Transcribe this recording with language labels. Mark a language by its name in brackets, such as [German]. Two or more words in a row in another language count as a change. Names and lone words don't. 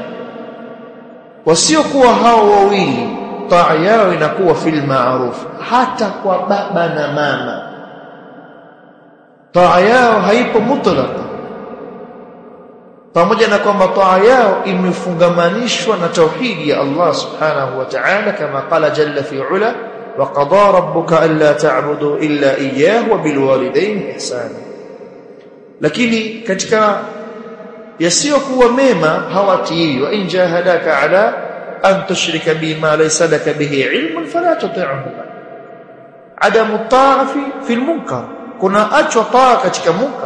[Swahili] Wasiokuwa hao wawili taa yao inakuwa [Arabic] في المعروف, [Swahili] hata kwa baba na mama taa yao haipo mutlaqa, pamoja na kwamba taa yao imefungamanishwa na tauhidi ya [Arabic] الله سبحانه وتعالى, [Swahili] kama [Arabic] قال جل في علاه: وَقَضَى رَبُّكَ أَلَّا تَعْبُدُوا إِلَّا إِيَّاهُ وَبِالْوَالِدَيْنِ إِحْسَانًا. [Swahili] Lakini katika yasiyokuwa mema hawatii. [Arabic] وإن جاهداك على أن تشرك بما ليس لك به علم فلا تطعهما. عدم طاعة في المنكر, [Swahili] kuna achwa taa katika munkar.